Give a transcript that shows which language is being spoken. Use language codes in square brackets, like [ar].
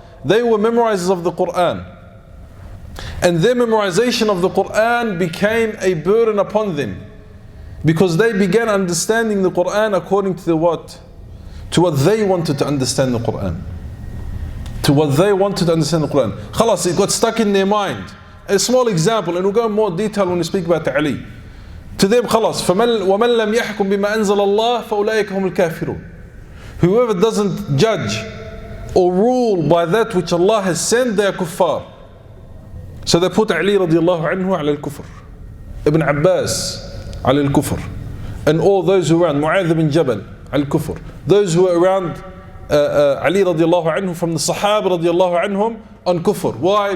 [en] They were memorizers of the Qur'an. And their memorization of the Qur'an became a burden upon them, because they began understanding the Qur'an according to what? To what they wanted to understand the Qur'an. To what they wanted to understand the Qur'an. Khalas, it got stuck in their mind. A small example, and we'll go in more detail when we speak about Ali. To them, [ar] khalas, وَمَنْ لَمْ يَحْكُمْ بِمَا أَنزَلَ اللَّهِ فَأُولَٰئِكَ هُمُ الْكَافِرُونَ. [en] Whoever doesn't judge or rule by that which Allah has sent, they are kuffar. So they put Ali radiallahu anhu ala al-kufr, Ibn Abbas ala al-kufr, and all those who were around, Mu'adh bin Jabal al-kufr, those who were around Ali radiallahu anhu from the Sahaba radiallahu anhum on kufr. Why?